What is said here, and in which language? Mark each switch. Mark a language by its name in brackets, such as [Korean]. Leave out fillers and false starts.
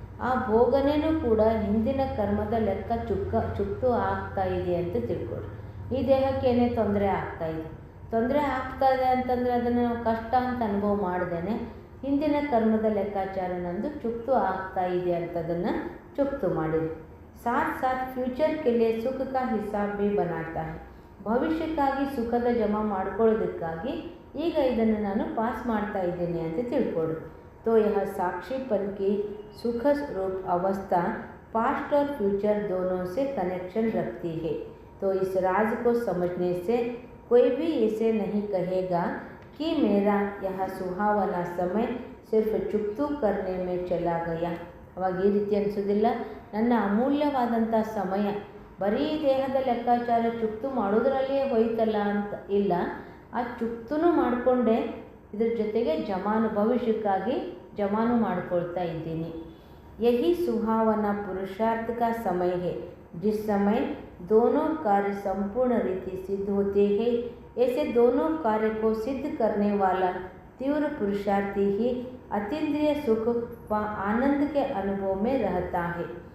[Kannada] ಆ ಭೋಗನೆಯೂ ಕೂಡ ಹಿಂದಿನ ಕರ್ಮದ ಲೆಕ್ಕ ಚುಕ್ತು ಆಗ್ತಾ ಇದೆ ಅಂತ ತಿಳ್ಕೊಳ್ಳಿ. ಈ ದೇಹಕ್ಕೆ ಏನೇ ತೊಂದರೆ ಆಗ್ತಾಯಿದೆ, ತೊಂದರೆ ಆಗ್ತಾಯಿದೆ ಅಂತಂದರೆ ಅದನ್ನು ನಾವು ಕಷ್ಟ ಅಂತ ಅನುಭವ ಮಾಡ್ದೇನೆ ಹಿಂದಿನ ಕರ್ಮದ ಲೆಕ್ಕಾಚಾರ ನಂದು ಚುಕ್ತು ಆಗ್ತಾ ಇದೆ ಅಂತದನ್ನು ಚುಕ್ತು ಮಾಡಿರಿ. [Hindi] साथ साथ फ्यूचर के लिए सुख का हिसाब भी बनाता है. [Kannada] ಭವಿಷ್ಯಕ್ಕಾಗಿ ಸುಖದ ಜಮಾ ಮಾಡ್ಕೊಳ್ಳೋದಕ್ಕಾಗಿ ಈಗ ಇದನ್ನು ನಾನು ಪಾಸ್ ಮಾಡ್ತಾ ಇದ್ದೇನೆ ಅಂತ ತಿಳ್ಕೊಳ್ಳಿ. [Hindi] तो यह साक्षीपन की सुख रूप अवस्था पास्ट और फ्यूचर दोनों से कनेक्शन रखती है. तो इस राज को समझने से कोई भी ऐसे नहीं कहेगा कि मेरा यह सुहावना समय सिर्फ चुक्तू करने में चला गया. [Kannada] ಅವಾಗ ಈ ರೀತಿ ಅನಿಸೋದಿಲ್ಲ, ನನ್ನ ಅಮೂಲ್ಯವಾದಂಥ ಸಮಯ ಬರೀ ದೇಹದ ಲೆಕ್ಕಾಚಾರ ಚುಕ್ತು ಮಾಡೋದ್ರಲ್ಲಿಯೇ ಹೋಯ್ತಲ್ಲ ಅಂತ ಇಲ್ಲ. ಆ ಚುಕ್ತೂ ಮಾಡಿಕೊಂಡೆ, ಇದ್ರ ಜೊತೆಗೆ ಜಮಾನು ಭವಿಷ್ಯಕ್ಕಾಗಿ ಜಮಾನು ಮಾಡ್ಕೊಳ್ತಾ ಇದ್ದೀನಿ. [Hindi] यही सुहावना पुरुषार्थ का समय है जिस समय दोनों कार्य संपूर्ण रीति सिद्ध होते हैं। ऐसे दोनों कार्य को सिद्ध करने वाला तीव्र पुरुषार्थी ही अतीन्द्रिय सुख व आनंद के अनुभव में रहता है।